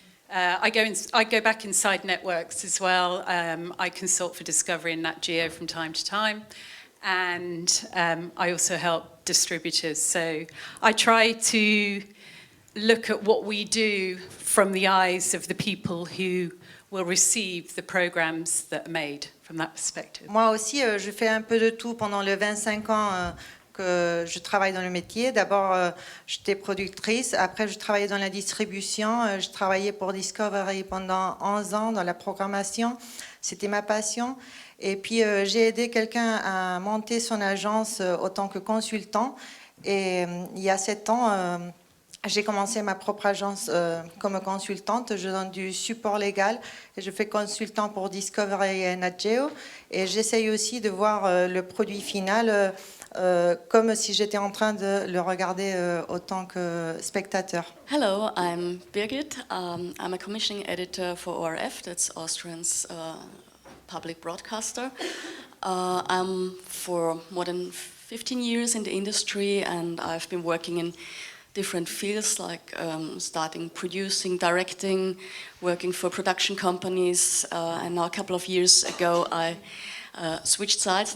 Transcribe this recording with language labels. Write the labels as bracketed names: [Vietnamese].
[English] I go back inside networks as well. I consult for Discovery and Nat Geo from time to time. And I also help distributors. So I try to look at what we do from the eyes of the people who will receive the programs that are made from that perspective. [French] Moi aussi, je fais un peu de tout pendant les 25 ans que je travaille dans le métier. D'abord, j'étais productrice. Après, je travaillais dans la distribution. Je travaillais pour Discovery pendant 11 ans dans la programmation. C'était ma passion. Et puis, j'ai aidé quelqu'un à monter son agence en tant que consultant. Et il y a 7 ans, j'ai commencé ma propre agence comme consultante. Je donne du support légal et je fais consultant pour Discovery et Nat Geo. Et j'essaye aussi de voir le produit final comme si j'étais en train de le regarder en tant que spectateur. [English] Hello, I'm Birgit. I'm a commissioning editor for ORF, that's Austrian's public broadcaster. I'm for more than 15 years in the industry, and I've been working in different fields, like starting producing, directing, working for production companies, and now a couple of years ago I switched sides.